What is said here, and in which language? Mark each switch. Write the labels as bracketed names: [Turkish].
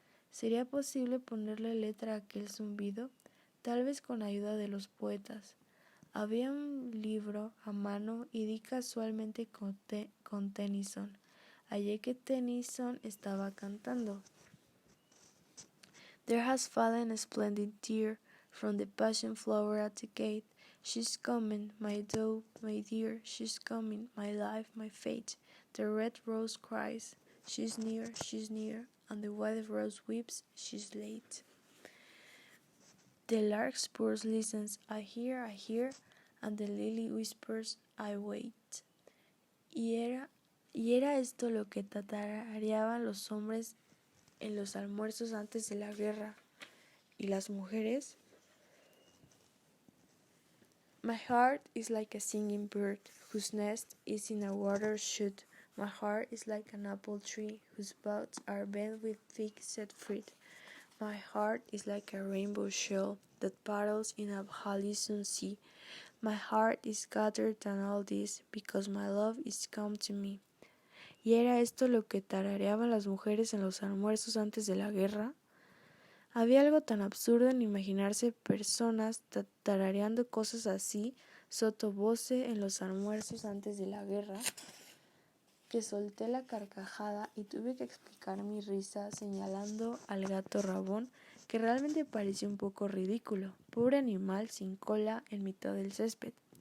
[Spanish] ¿Sería posible ponerle letra a aquel zumbido? Tal vez con ayuda de los poetas. Había un libro a mano y di casualmente con Tennyson. Hallé que Tennyson estaba cantando. [English] There has fallen a splendid tear from the passion flower at the gate. She's coming, my dove, my dear, she's coming, my life, my fate. The red rose cries, she's near, and the white rose weeps, she's late. The larkspur listens, I hear, and the lily whispers, I wait. [Spanish] Y era esto lo que tatareaban los hombres en los almuerzos antes de la guerra. ¿Y las mujeres? [English] My heart is like a singing bird, whose nest is in a water shoot. My heart is like an apple tree, whose boughs are bent with thick set fruit. My heart is like a rainbow shell that paddles in a halcyon sea. My heart is gathered than all this, because my love is come to me. [Spanish] ¿Y era esto lo que tarareaban las mujeres en los almuerzos antes de la guerra? Había algo tan absurdo en imaginarse personas tarareando cosas así, sotto voce, en los almuerzos antes de la guerra, que solté la carcajada y tuve que explicar mi risa señalando al gato rabón, que realmente parecía un poco ridículo, pobre animal sin cola en mitad del césped.